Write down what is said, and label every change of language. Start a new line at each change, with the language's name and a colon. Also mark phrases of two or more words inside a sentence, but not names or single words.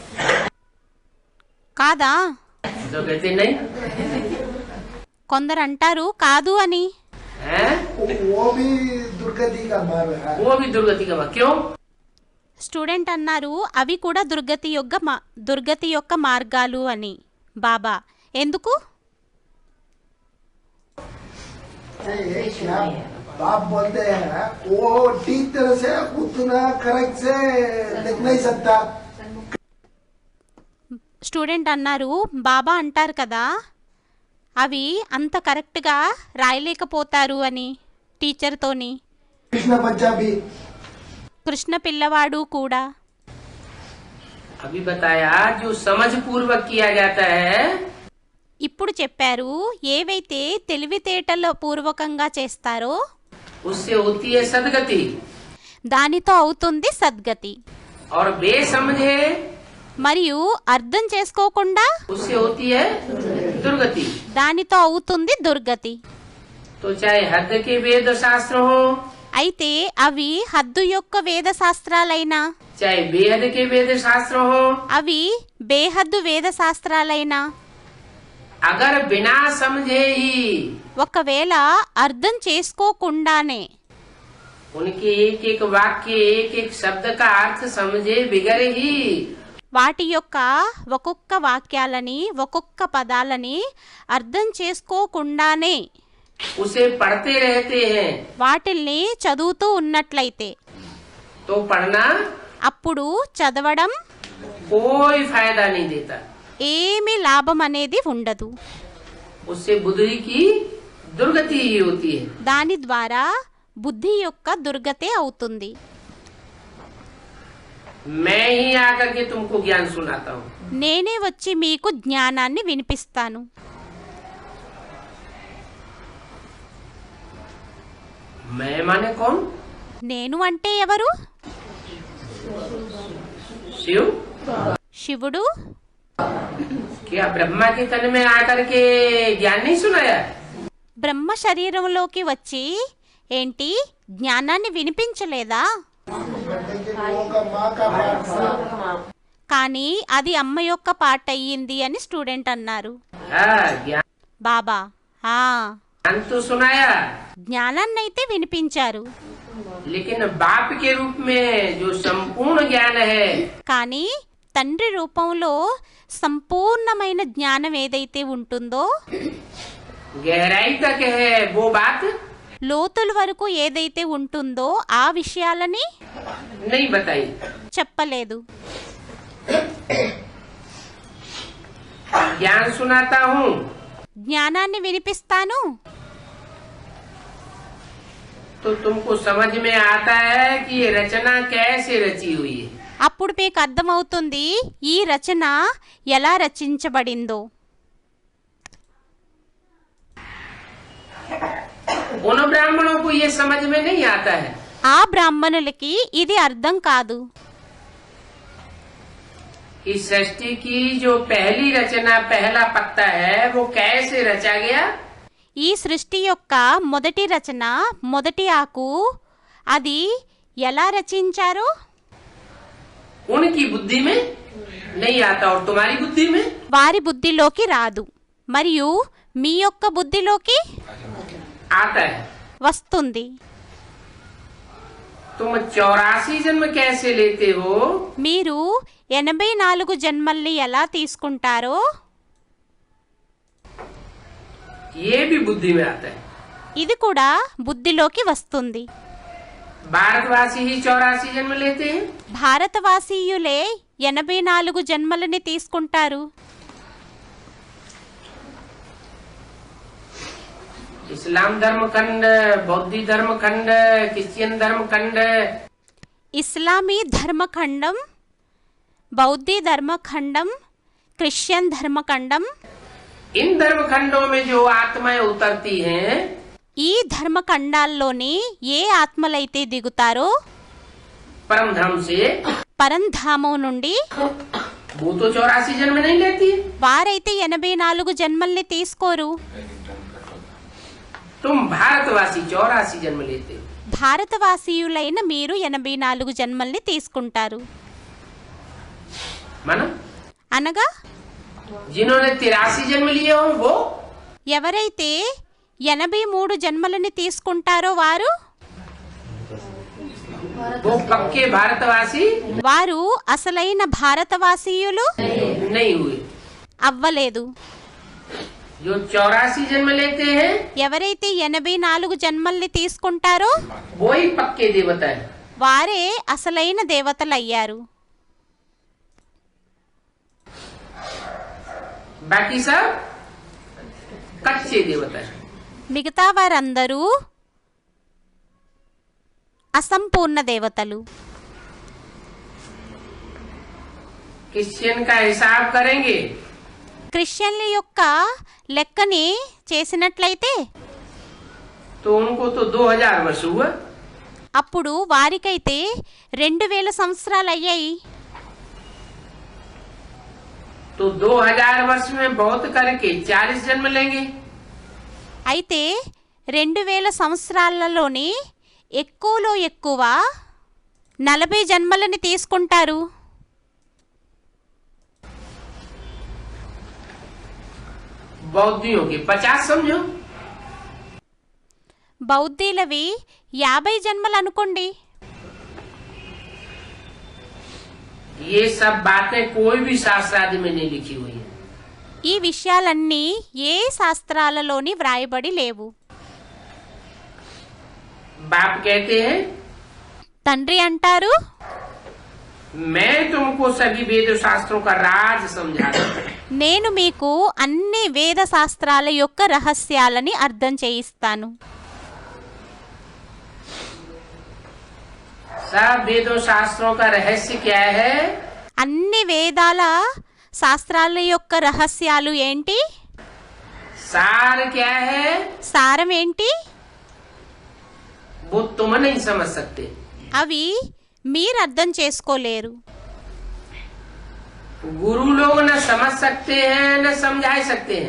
Telugu: కాదా?
Hindi: तो कहते नहीं
Telugu: కొందరు అంటారు కాదు అని.
Hindi: है, वो भी दुर्गति का मार्ग है। वो भी दुर्गति का मार्ग। क्यों?
Telugu: స్టూడెంట్ అన్నారు అవి కూడా దుర్గతి యొక్క మార్గాలు అని. బాబా ఎందుకు?
Hindi: क्या बाप बोलते हैं वो ठीक तरह से उतना करेक्ट से लिख नहीं सकता।
Telugu: స్టూడెంట్ అన్నారు బాబా అంటారు కదా అవి అంత కరెక్ట్గా రాయలేకపోతారు అని టీచర్తోని.
Hindi: कृष्ण बच्चा भी
Telugu: కృష్ణ పిల్లవాడు కూడా.
Hindi: अभी बताया जो समझ पूर्वक किया जाता है
Telugu: ఇప్పుడు చెప్పారు ఏవైతే తెలివితేటల పూర్వకంగా చేస్తారో
Hindi: उससे होती है सदगति,
Telugu: దానితో అవుతుంది సద్గతి.
Hindi: और बेसमझे
Telugu: మరియు అర్థం చేసుకోకుండా
Hindi: उससे होती है दुर्गति।
Telugu: దానితో అవుతుంది దుర్గతి.
Hindi: तो चाहे हद के वेद शास्त्र हो,
Telugu: అయితే అవి హద్దు యొక్క వేద శాస్త్రాలైనా,
Hindi: चाहे बेहद के वेद शास्त्र हो,
Telugu: అవి బేహద్దు వేద శాస్త్రాలైనా,
Hindi: अगर बिना समझे ही
Telugu: ఒకవేళ అర్థం చేసుకోకుండానే
Hindi: उनके एक एक वाक्य एक एक शब्द का अर्थ समझे बिगड़ ही
Telugu: వాటి యొక్క ఒక్కొక్క వాక్యాలని ఒక్కొక్క పదాలని అర్థం చేసుకోకుండానే
Hindi: उसे पढ़ते रहते हैं,
Telugu: వాటిల్ని చదువుతూ ఉన్నట్లయితే
Hindi: तो पढ़ना
Telugu: అప్పుడు చదవడం
Hindi: कोई फायदा नहीं देता।
Telugu: ఏమీ లాభం అనేది ఉండదు.
Hindi: उससे बुद्धि की दुर्गति ही होती है।
Telugu: దాని ద్వారా బుద్ధి యొక్క దుర్గతే అవుతుంది.
Hindi: मैं ही आकर के तुमको ज्ञान सुनाता हूँ।
Telugu: నేనే వచ్చి మీకు జ్ఞానాన్ని వినిపిస్తాను.
Hindi: मैं माने कौन?
Telugu: నేను అంటే ఎవరు?
Hindi: शिव।
Telugu: శివుడు.
Hindi: क्या ब्रह्मा के तन में आकर के ज्ञान नहीं सुनाया?
Telugu: బ్రహ్మ శరీరంలోకి వచ్చి ఏంటి జ్ఞానాన్ని వినిపించలేదా?
Hindi: वो का माँ का पाठ था।
Telugu: కానీ అది అమ్మ యొక్క పాట అయ్యింది అని స్టూడెంట్ అన్నారు.
Hindi: हाँ, ज्ञान
Telugu: బాబా
Hindi: तो सुनाया,
Telugu: జ్ఞానాన్నైతే వినిపించారు,
Hindi: लेकिन बाप के रूप में जो संपूर्ण ज्ञान है
Telugu: కానీ తండ్రి రూపంలో సంపూర్ణమైన జ్ఞానం ఏదైతే ఉంటుందో,
Hindi: गहराई तक है वो बात
Telugu: లోతుల వరకు ఏదైతే ఉంటుందో ఆ విషయాలని
Hindi: नहीं बताई।
Telugu: చెప్పలేదు.
Hindi: ज्ञान सुनाता हूँ
Telugu: జ్ఞానాన్ని వినిపిస్తాను,
Hindi: तो तुमको समझ में आता है कि ये रचना कैसे रची हुई है।
Telugu: అప్పుడు మీకు అర్థమవుతుంది ఈ రచన ఎలా రచించబడిందో.
Hindi: उन ब्राह्मणों को ये समझ में नहीं आता है।
Telugu: ఆ బ్రాహ్మణులకి ఇది అర్థం కాదు.
Hindi: कि सृष्टि की जो पहली रचना पहला पत्ता है वो कैसे रचा गया।
Telugu: ఈ సృష్టి యొక్క మొదటి రచన మొదటి ఆకు అది ఎలా రచించారో
Hindi: उनकी बुद्धि में नहीं आता और तुम्हारी बुद्धि में
Telugu: వారి బుద్ధిలోకి రాదు, మరియు మీ యొక్క బుద్ధిలోకి
Hindi: आता है।
Telugu: వస్తుంది.
Hindi: तो तुम 84 जन्म कैसे लेते हो?
Telugu: మీరు 84 జన్మల్ని ఎలా తీసుకుంటారో
Hindi: ये भी बुद्धि में आता है।
Telugu: ఇది కూడా బుద్ధిలోకి వస్తుంది.
Hindi: भारतवासी ही 84 जन्म लेते हैं।
Telugu: భారతవాసీయులే 84 జన్మలని తీసుకుంటారు.
Hindi: इस्लाम धर्म खंड, बौद्धी धर्म खंड, क्रिश्चियन धर्म खंड,
Telugu: ఇస్లామీ ధర్మఖండం, బౌద్ధీ ధర్మఖండం, క్రిస్టియన్ ధర్మఖండం,
Hindi: इन धर्म खंडों में जो आत्माएं उतरती हैं
Telugu: ఈ ధర్మఖండాల్లోని ఏ ఆత్మలైతే దిగుతారో
Hindi: परम धाम से,
Telugu: పరంధామం నుండి
Hindi: वो तो 84 जन्म नहीं लेती।
Telugu: వారైతే 84 జన్మల్ని తీసుకోరు.
Hindi: तुम भारतवासी 84 जन्म लेते हो।
Telugu: భారతవాసీయులైన మీరు 84 జన్మల్ని తీసుకుంటారు.
Hindi: मानो
Telugu: అనగా
Hindi: जिन्होंने 83 जन्म लिए हो वो
Telugu: ఎవరైతే 83 జన్మలని తీసుకుంటారో వారు
Hindi: पक्के भारतवासी
Telugu: వారు అసలైన భారతవాసీయులు
Hindi: नहीं हुए।
Telugu: అవ్వలేదు.
Hindi: जो 84 जन्म लेते हैं
Telugu: ఎవరైతే 84 జన్మల్ని తీసుకుంటారో
Hindi: वो ही पक्के देवता है।
Telugu: వారే అసలైన దేవతలయ్యారు.
Hindi: बाकी सब कच्चे देवता है।
Telugu: మిగతా వారందరూ అసంపూర్ణ దేవతలు.
Hindi: क्रिश्चियन का हिसाब करेंगे
Telugu: క్రిస్టియన్ల యొక్క లెక్కని చేసినట్లయితే
Hindi: तो उनको तो 2000 वर्ष हुआ।
Telugu: అప్పుడు వారికైతే 2000 సంవత్సరాలు అయ్యాయి.
Hindi: तो 2000 वर्ष में बहुत करके 40 जन्म लेंगे।
Telugu: అయితే 2000 సంవత్సరాలలోని ఎక్కువలో ఎక్కువ 40 జన్మలని తీసుకుంటారు.
Hindi: बौद्धियों के 50 समझो।
Telugu: బౌద్ధీలవి 50 జన్మలు అనుకోండి.
Hindi: ये सब बातें कोई भी शास्त्र आदि में नहीं लिखी हुई है।
Telugu: ఈ విషయాలన్నీ ఏ శాస్త్రాలలోని వ్రాయబడి లేవు.
Hindi: बाप कहते हैं
Telugu: తండ్రి అంటారు,
Hindi: मैं तुमको सभी वेद शास्त्रों का राज समझाता हूं।
Telugu: నేను మీకు అన్ని వేద శాస్త్రాల యొక్క రహస్యాలని అర్థం చేయిస్తాను.
Hindi: सब वेदों शास्त्रों का रहस्य क्या है?
Telugu: అన్ని వేదాల శాస్త్రాల యొక్క రహస్యాలు ఏంటి?
Hindi: सार क्या है?
Telugu: సారం ఏంటి?
Hindi: वो तुम नहीं समझ सकते।
Telugu: అవి మీరు అర్థం చేసుకోలేరు.
Hindi: गुरु लोग न समझ सकते हैं न समझा सकते हैं।